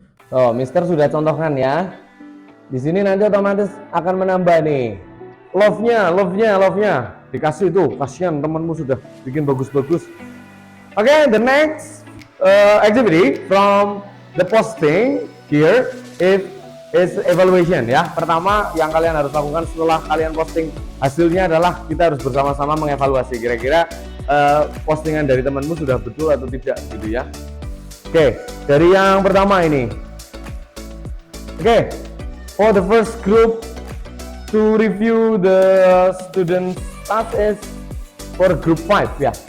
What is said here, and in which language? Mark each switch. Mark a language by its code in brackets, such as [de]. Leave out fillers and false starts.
[id] Oh, Mister sudah contohkan ya. Di sini nanti otomatis akan menambah nih. Love-nya. Dikasih tuh, kasihan temanmu sudah bikin bagus-bagus. [en] Okay, the next activity from the posting here is evaluation ya. [id] Pertama yang kalian harus lakukan setelah kalian posting hasilnya adalah kita harus bersama-sama mengevaluasi kira-kira postingan dari temanmu sudah betul atau tidak gitu ya. Oke, dari yang pertama ini. [en] Oke, for the first group to review the student task is for group 5 ya.